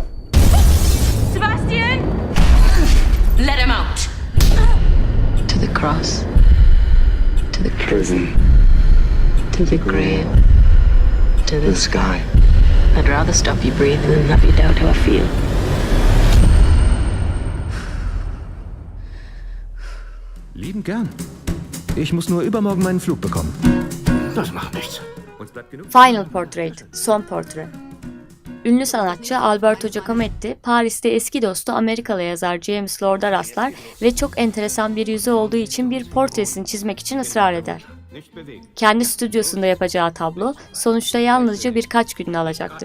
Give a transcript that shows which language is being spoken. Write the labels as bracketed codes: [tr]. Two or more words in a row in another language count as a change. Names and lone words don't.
[en] Sebastian! Let him out! To the cross. To the prison. To the grave. To the sky. I'd rather stop you breathing than have you doubt how I feel. [de] Lieben gern. Ich muss nur übermorgen meinen Flug bekommen. Das macht nichts. [tr] Final Portrait, son portre. Ünlü sanatçı Alberto Giacometti, Paris'te eski dostu Amerikalı yazar James Lord'a rastlar ve çok enteresan bir yüzü olduğu için bir portresini çizmek için ısrar eder. Kendi stüdyosunda yapacağı tablo sonuçta yalnızca birkaç gününü alacaktır.